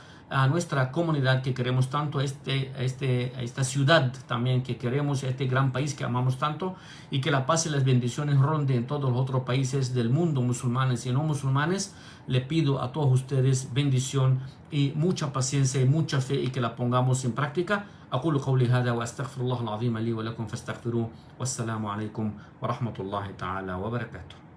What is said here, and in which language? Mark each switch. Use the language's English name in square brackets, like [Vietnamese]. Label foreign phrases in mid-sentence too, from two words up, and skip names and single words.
[Spanish] A nuestra comunidad que queremos tanto, esta ciudad también que queremos, este gran país que amamos tanto, y que la paz y las bendiciones ronden en todos los otros países del mundo, musulmanes y no musulmanes. Le pido a todos ustedes bendición y mucha paciencia y mucha fe, y que la pongamos en práctica. [Arabic] أقول قولي هذا وأستغفر الله العظيم لي ولكم فاستغفروه والسلام عليكم ورحمة الله تعالى وبركاته.